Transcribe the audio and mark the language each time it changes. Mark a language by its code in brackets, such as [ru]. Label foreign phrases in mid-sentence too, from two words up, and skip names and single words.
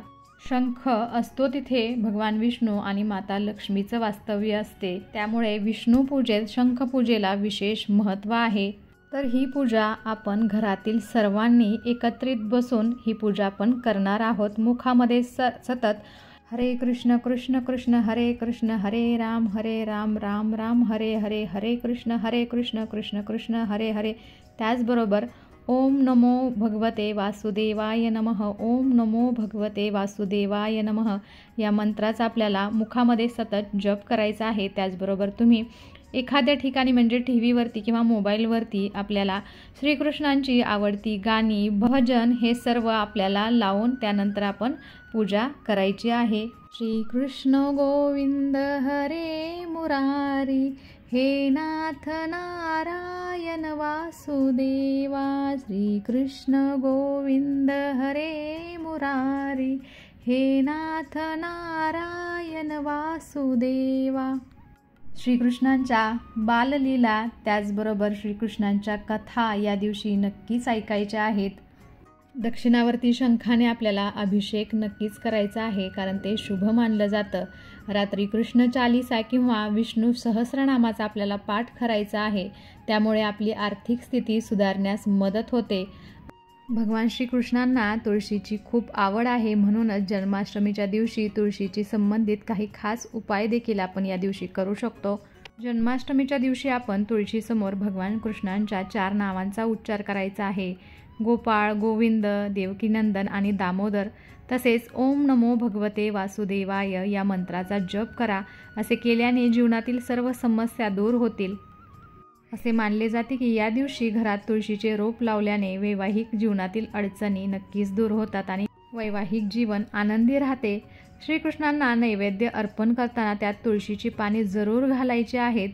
[mr] शंख असतो तिथे भगवान विष्णू आणि माता लक्ष्मीचं वास्तव्य असते, त्यामुळे विष्णू पूजेत शंखपूजेला विशेष महत्त्व आहे. तर ही पूजा आपण घरातील सर्वांनी एकत्रित बसून ही पूजा आपण करणार आहोत. मुखामध्ये सतत [sa] हरे कृष्ण कृष्ण कृष्ण हरे कृष्ण हरे राम राम राम हरे हरे, हरे कृष्ण कृष्ण कृष्ण हरे हरे. [mr] त्याचबरोबर [sa] ओम नमो भगवते वासुदेवाय नमः, ओम नमो भगवते वासुदेवाय नमः [mr] या मंत्राचा आपल्याला मुखामध्ये सतत जप करायचा आहे. त्याचबरोबर तुम्ही एखाद्या ठिकाणी म्हणजे टीव्हीवरती किंवा मोबाईलवरती आपल्याला श्रीकृष्णांची आवडती गाणी, भजन हे सर्व आपल्याला लावून त्यानंतर आपण पूजा करायची आहे. [sa] श्रीकृष्ण गोविंद हरे मुरारी, हे नाथ नारायण वासुदेवा. श्रीकृष्ण गोविंद हरे मुरारी, हे नाथ नारायण वासुदेवा. [mr] श्रीकृष्णांच्या बाललीला त्याचबरोबर श्रीकृष्णांच्या कथा या दिवशी नक्कीच ऐकायच्या आहेत. दक्षिणावर्ती शंखाने आपल्याला अभिषेक नक्कीच करायचा आहे, कारण ते शुभ मानलं जातं. रात्री कृष्ण चालीसा किंवा विष्णू सहस्रनामाचा आपल्याला पाठ करायचा आहे, त्यामुळे आपली आर्थिक स्थिती सुधारण्यास मदत होते. भगवान श्रीकृष्णांना तुळशीची खूप आवड आहे, म्हणूनच जन्माष्टमीच्या दिवशी तुळशीची संबंधित काही खास उपाय देखील आपण या दिवशी करू शकतो. जन्माष्टमीच्या दिवशी आपण तुळशीसमोर भगवान कृष्णांच्या 4 नावांचा उच्चार करायचा आहे. गोपाळ, गोविंद, देवकीनंदन आणि दामोदर. तसेच [sa] ओम नमो भगवते वासुदेवाय [mr] या मंत्राचा जप करा. असे केल्याने जीवनातील सर्व समस्या दूर होतील. असे मानले जाते की या दिवशी घरात तुळशीचे रोप लावल्याने वैवाहिक जीवनातील अडचणी नक्कीच दूर होतात आणि वैवाहिक जीवन आनंदी राहते. श्रीकृष्णांना नैवेद्य अर्पण करताना त्यात तुळशीची पाने जरूर घालायची आहेत.